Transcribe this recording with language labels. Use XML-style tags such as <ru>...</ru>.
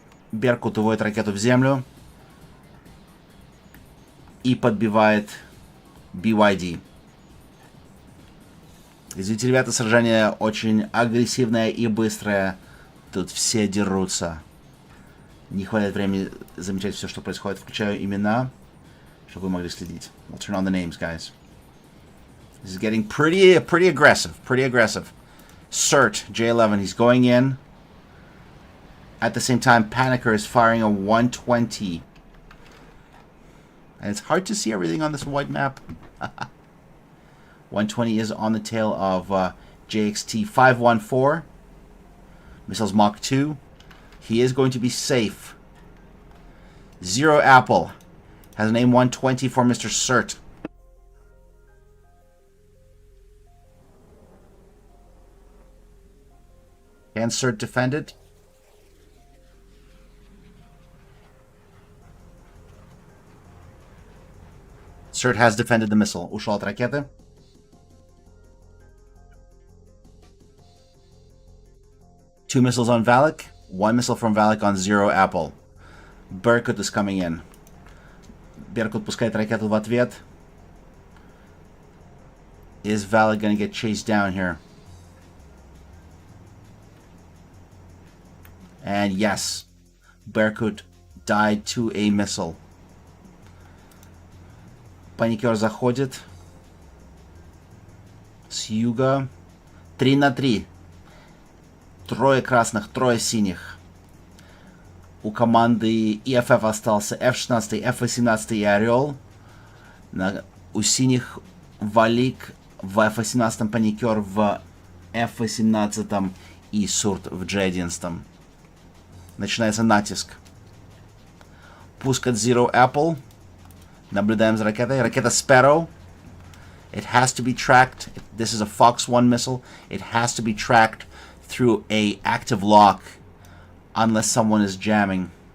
<ru>Беркут уводит ракету в землю и подбивает BYD. Извините, ребята, сражение очень агрессивное и быстрое. Тут все дерутся. Не хватает времени замечать все, что происходит. Включаю имена, чтобы вы могли следить.</ru> <en>I'll turn on the names, guys. This is getting pretty aggressive. Pretty aggressive. Cert, J11, he's going in. At the same time, Panicker is firing a 120. And it's hard to see everything on this white map. 120 is on the tail of JXT 514. Missiles Mach 2. He is going to be safe. Zero Apple has an aim 120 for Mr. Cert. Can Cert defend it? Cert has defended the missile.</en> <ru>Ушел от ракеты.</ru> <en>Two missiles on Valak. One missile from Valak on Zero Apple. Berkut is coming in.</en> <ru>Berkut пускает ракету в ответ.</ru> <en>Is Valak going to get chased down here? And yes, Berkut died to a missile.</en> <ru>Паникер заходит. С юга. 3 на 3. Трое красных, трое синих. У команды EFF остался F-16, F-18 и Орел. У синих Валик в F-18, Паникер в F-18 и Сурт в G11. Начинается натиск. Пуск от Zero Apple. Наблюдаем за ракетой. Ракета</ru> <en>Sparrow. It has to be tracked. This is a Fox 1 missile. It has to be tracked through a active lock unless someone is jamming.</en>